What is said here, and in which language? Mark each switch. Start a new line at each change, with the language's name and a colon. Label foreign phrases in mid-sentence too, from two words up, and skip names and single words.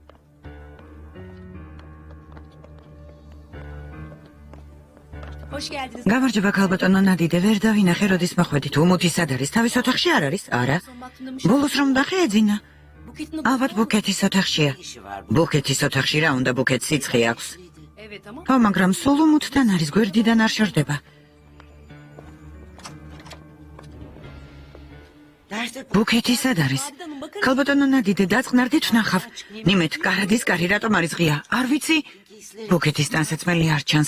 Turkish: Hoş geldiniz.
Georgian: გამარჯობა ქალბატონო ნადიდე, ვერ დავინახე, როდის მოხვედით. უმუთი სად არის? თავის ოთახში არ არის? არა. ბოლოს რომ დახეეძინა? Buket'in ალბათ ბუკეთის ოთახშია. ბუკეთის ოთახში რა უნდა, ბუკეტს სიცხე აქვს.
Turkish: Evet ama
Georgian: ხო, მაგრამ სულ უმუთთან არის, გვერდიდან არ შორდება. ბუკეთი სად არის? ქალბატონო ნადიდე, დაწყნარდით ვნახავ. ნიმეთ, კარადის კარი რატომ არის ღია? არ ვიცი. ბუკეთის ტანსაცმელი არ ჩანს.